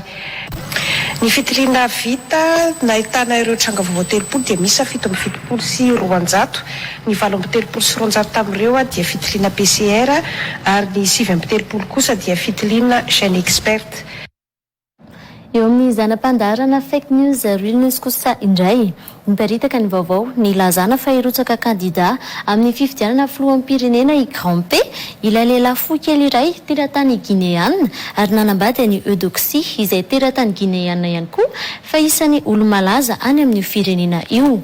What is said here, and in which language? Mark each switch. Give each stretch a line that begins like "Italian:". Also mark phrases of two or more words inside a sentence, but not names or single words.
Malagasy: Ny fitiliana vita nahitana ireo tranga vaovao 30 dia misy 7,70 sy 200, ny 7,70 sy 200 tamin'ireo dia fitiliana PCR ary ny 7,70 kosa dia fitiliana
French: chaîne expert.
Malagasy: Eo amin'ny zanam-pandarana
English: fake news real news
Malagasy: kosa indray miparitaka ny vaovao ny lazana fa hirotsaka kandida amin'ny fifidianana filoham-pirenena i Grand P ilay lehilahy fohy kely iray teratany Guinéana ary nanambady ny eudoxie izay teratany Guinéana ihany koa fa isan'ny olo-malaza any amin'ny firenena io.